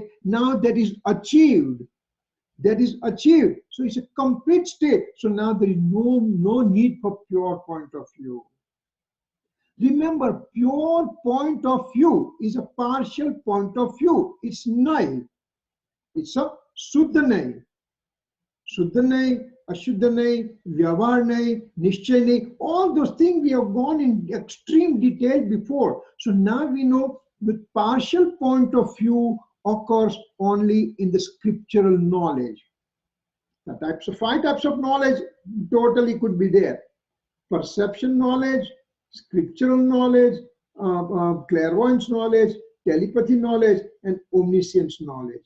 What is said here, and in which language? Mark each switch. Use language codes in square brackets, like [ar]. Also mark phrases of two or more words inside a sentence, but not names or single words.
[en] Now that is achieved. That is achieved. So it's a complete state. So now there is no need for pure point of view. Remember, pure point of view is a partial point of view. It's null. It's a [hi] शुद्ध नहीं. शुद्ध नहीं, अशुद्ध नहीं, व्यवहार नहीं, निश्चय नहीं. [en] All those things we have gone in extreme detail before. So now we know the partial point of view occurs only in the scriptural knowledge. The 5 types of knowledge totally could be there. Perception knowledge, scriptural knowledge, clairvoyance knowledge, telepathy knowledge, and omniscience knowledge.